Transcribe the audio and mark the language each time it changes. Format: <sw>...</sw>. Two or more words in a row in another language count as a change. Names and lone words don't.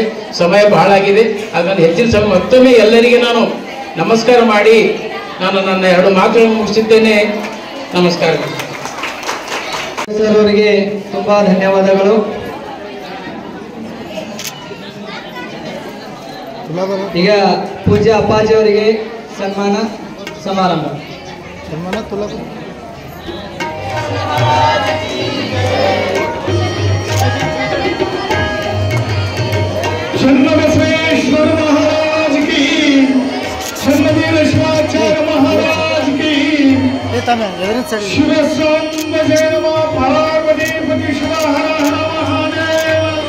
<kn>ಸಮಯ ಬಹಳ ಆಗಿದೆ, ಹಾಗಾಗಿ ಹೆಚ್ಚಿನ ಸಮಯ ಮತ್ತೊಮ್ಮೆ ಎಲ್ಲರಿಗೆ ನಾನು ನಮಸ್ಕಾರ ಮಾಡಿ ನಾನು ನನ್ನ 2 ಮಾತುಗಳನ್ನು ಮುಗಿಸಿದ್ದೇನೆ. ನಮಸ್ಕಾರ ಸರ್ ಅವರಿಗೆ ತುಂಬಾ ಧನ್ಯವಾದಗಳು. ಈಗ ಪೂಜ್ಯ ಅಪ್ಪಾಜಿ ಅವರಿಗೆ ಸನ್ಮಾನ ಸಮಾರಂಭ.</kn> <hi>चन्नबसवेश्वर महाराज की, चन्नवीर शिवाचार्य महाराज की, शिव सोम जय नमः पार्वती पति शिव हर हर महादेव.</hi>